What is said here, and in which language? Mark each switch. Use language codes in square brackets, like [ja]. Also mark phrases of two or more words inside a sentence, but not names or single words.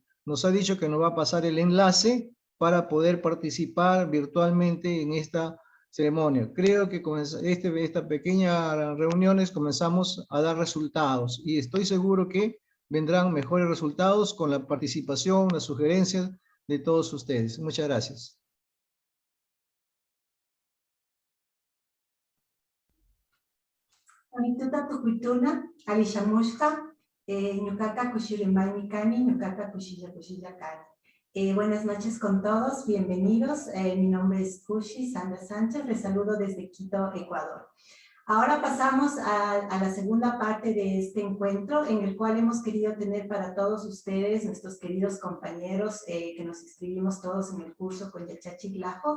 [es] Nos ha dicho que nos va a pasar el enlace para poder participar virtualmente en esta ceremonia. Creo que con estas pequeñas reuniones comenzamos a dar resultados y estoy seguro que vendrán mejores resultados con la participación, las sugerencias de todos ustedes. Muchas gracias. [qu] Amituta tukuytuna, alishamushka, ñukaka kushirimay kani, ñukaka kushilla kani. [es] Buenas noches con todos, bienvenidos. Mi nombre es Kushi Sandra Sánchez, les saludo desde Quito, Ecuador. Ahora pasamos a la segunda parte de este encuentro, en el cual hemos querido tener para todos ustedes, nuestros queridos compañeros, que nos inscribimos todos en el curso con Yachachi Glajo.